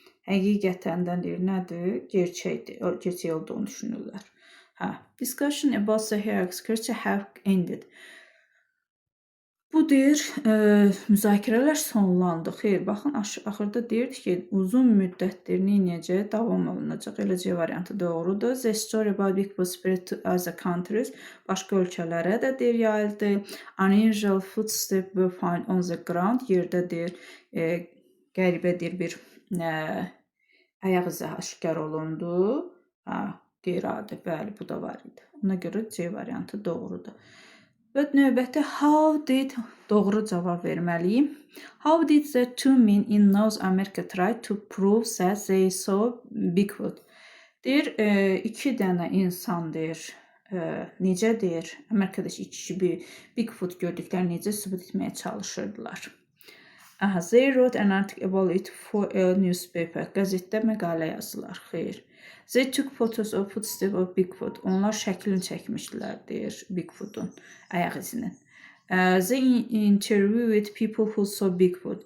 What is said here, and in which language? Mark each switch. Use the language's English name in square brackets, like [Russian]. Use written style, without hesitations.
[Azerbaijani] Həqiqətən də deyir, nədir? Gerçək olduğunu düşünürlər. [English] Discussion about the hairy creature have ended. [Azerbaijani] Bu deyir, müzakirələr sonlandı. Xeyr, baxın, axırda deyirdi ki, uzun müddətdir neynəyəcək, davam olunacaq. Elə C variantı doğrudur. [English] The story about Bigfoot spread to other countries. [Azerbaijani] Başqa ölkələrə də deyir, yayıldı. [English] Unusual footsteps were found on the ground. [Azerbaijani] Yerdə deyir, qəribə deyir, bir ayaq izi aşkar olundu. Qeyri-adi, bəli, bu da var idi. Ona görə C variantı doğrudur. Və növbəti how did doğru cavab verməliyim. [English] How did the two men in North America try to prove that they saw Bigfoot? [Azerbaijani] Deyir, iki dənə insan deyir, necə deyir, Amerikadakı iki kişi Bigfoot gördüklərini necə sübut etməyə çalışırdılar. [English] They wrote an article about it for a newspaper. [Azerbaijani] Qəzetdə məqalə yazdılar, xeyr. [English] They took photos of footsteps of Bigfoot. [Azerbaijani] Onlar şəklini çəkmişdilər, deyir, Bigfoot'un ayaq izinin. [English] They interviewed people who saw Bigfoot.